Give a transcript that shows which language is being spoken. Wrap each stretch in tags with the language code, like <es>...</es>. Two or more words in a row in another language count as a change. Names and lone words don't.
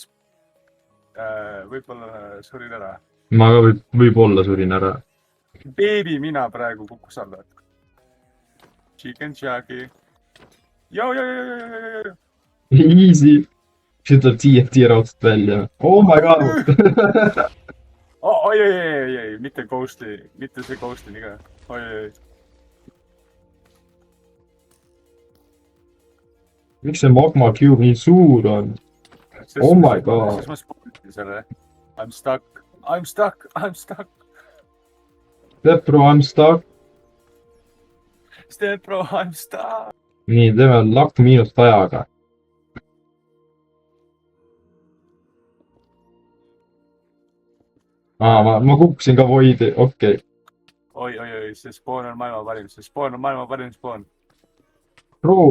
<et>võib-olla surin ära . ma ka võib-olla surin ära . beebi mina praegu kukkus alla . Chicken Chucky . Jo . Easy . see tuleb TFT raudselt välja .</et> <en>oh my god .</en> <et>oi , mitte Ghosti , mitte see Ghostini ka . oi . miks see magma cube nii suur on ?</et> <en>Oh my god.</en> <et>siis ma spoonisin selle .</et> <en>I m stuck . Step bro , I m stuck . Step bro , I m stuck .</en> <et>nii , teeme luck miinus 100-ga . ma kukkusin ka voidi , okei . oi , see spoon on maailma parim , see spoon on maailma parim spoon . Bro ,</et>